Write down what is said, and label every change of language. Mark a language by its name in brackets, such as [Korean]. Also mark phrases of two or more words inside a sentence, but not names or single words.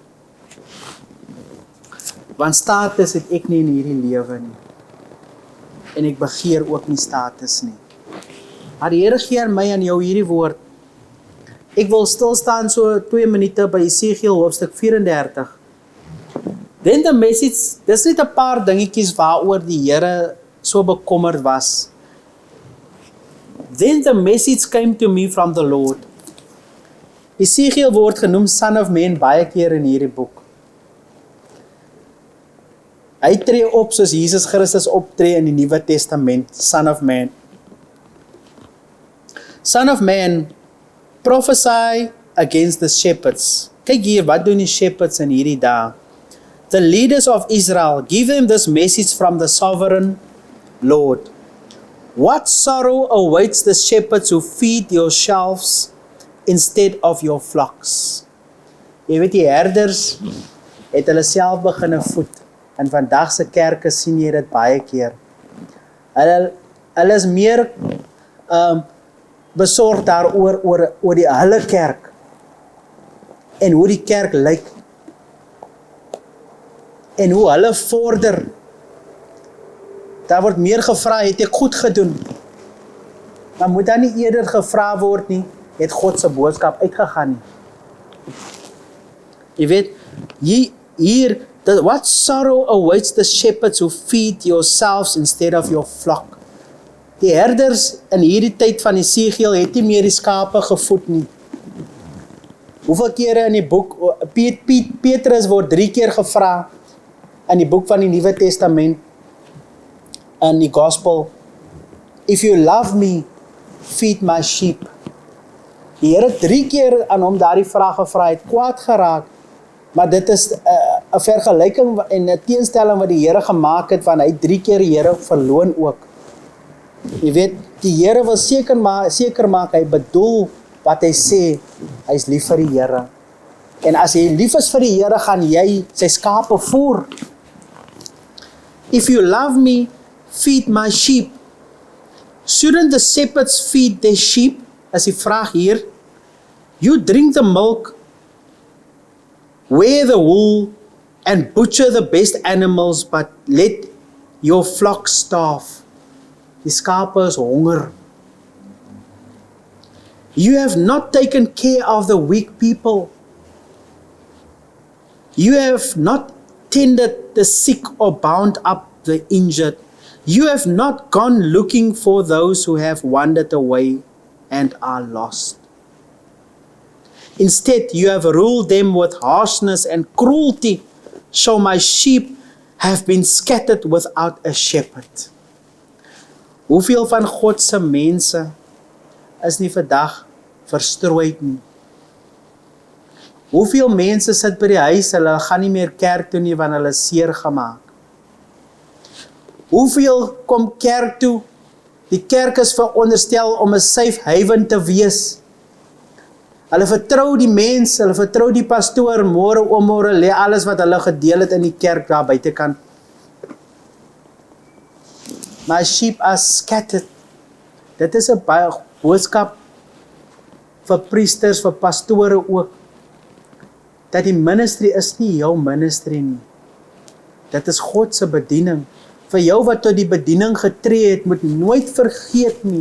[Afrikaans] Want status het ek nie in hierdie lewe nie, en ek begeer ook nie status nie. Maar die Here gee aan my en jou hierdie woord. Ek wil stilstaan so 2 minute by Esegiel hoofstuk 34. [English] Then the message, [Afrikaans] dis net 'n paar dingetjies waaroor die Here so bekommerd was. [English] Then the message came to me from the Lord. [Afrikaans] Esegiel word genoem [English] Son of Man [Afrikaans] baie keer in hierdie boek. Hy tree op soos Jesus Christus optree in die Nuwe Testament, [English] Son of Man. Son of Man, prophesy against the shepherds. [Afrikaans] Kyk hier, wat doen die shepherds in hierdie dae? [English] The leaders of Israel, give them this message from the sovereign Lord. What sorrow awaits the shepherds who feed your shelves instead of your flocks? [Afrikaans] Jy weet, die herders het hulle self beginne voed. In vandag se kerke sien jy dit baie keer. Hulle is meer besorg daaroor oor die hulle kerk en hoe die kerk lyk en hoe hulle vorder. Daar word meer gevra, het ek goed gedoen? Maar moet dan nie eerder gevra word nie, het God se boodskap uitgegaan nie. Jy weet, hier [English] what sorrow awaits the shepherds who feed yourselves instead of your flock. [Afrikaans] Die herders in hierdie tyd van Esegiel het nie meer die skape gevoed nie. Hoeveel kere in die boek, Petrus word 3 keer gevra in die boek van die Nuwe Testament, in die Gospel, [English] if you love me, feed my sheep. [Afrikaans] Die Here 3 keer aan hom daardie vraag gevra, het kwaad geraak, maar dit is 'n vergelyking en 'n teenstelling wat die Here gemaak het, van hy 3 keer die Here verloon ook. Jy weet, die Here wil seker maak, hy bedoel wat hy sê, hy is lief vir die Here. En as hy lief is vir die Here, gaan jy sy skape voer. [English] If you love me, feed my sheep. Shouldn't the shepherds feed their sheep? [Afrikaans] As die vraag hier, [English] you drink the milk, wear the wool, and butcher the best animals, but let your flock starve. [Afrikaans] Die skape is honger. [English] You have not taken care of the weak people. You have not tended the sick or bound up the injured. You have not gone looking for those who have wandered away and are lost. Instead, you have ruled them with harshness and cruelty. So my sheep have been scattered without a shepherd. [Afrikaans] Hoeveel van God se mense is nie vandag verstrooid nie? Hoeveel mense sit by die huis, hulle gaan nie meer kerk toe nie, want hulle is seer gemaak? Hoeveel kom kerk toe? Die kerk is veronderstel om 'n [English] safe haven [Afrikaans] te wees. Hulle vertrou die mens, hulle vertrou die pastoor, môre om môre lê alles wat hulle gedeel het in die kerk daar buitekant. [English] My sheep are scattered. [Afrikaans] Dit is 'n baie boodskap vir priesters, vir pastore ook, dat die ministry is nie jou ministry nie. Dit is God se bediening. Vir jou wat tot die bediening getree het, moet nooit vergeet nie.